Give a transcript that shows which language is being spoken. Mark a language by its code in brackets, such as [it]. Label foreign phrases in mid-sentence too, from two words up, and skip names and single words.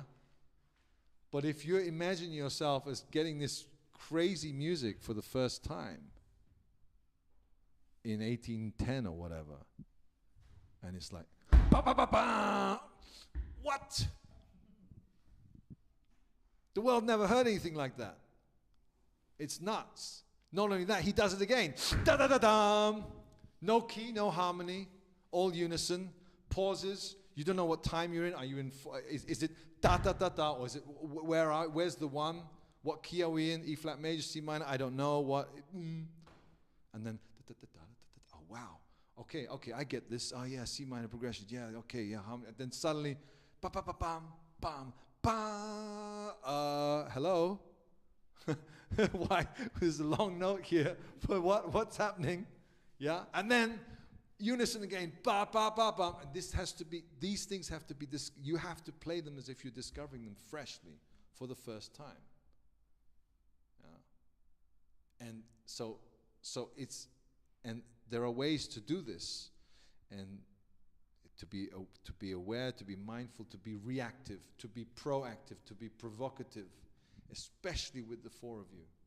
[en] But if you imagine yourself as getting this crazy music for the first time in 1810 or whatever, and it's like, ba ba ba ba. What? The world never heard anything like that. It's nuts. Not only that, he does it again. Da-da-da-dum. No key, no harmony, all unison, pauses. You don't know what time you're in. Are you in, is it da-da-da-da, or is it, where's the 1? What key are we in? E flat major, C minor, I don't know. What, and then, oh wow. Okay, I get this. Oh yeah, C minor progression. Yeah, okay, yeah. Then suddenly, ba ba ba bam, bam, ba. Hello. Why? There's a long note here. But what's happening? Yeah, and then unison again. Ba ba ba bam. And these things have to be. You have to play them as if you're discovering them freshly for the first time. Yeah. And so it's. And there are ways to do this, and to be aware, to be mindful, to be reactive, to be proactive, to be provocative, especially with the four of you.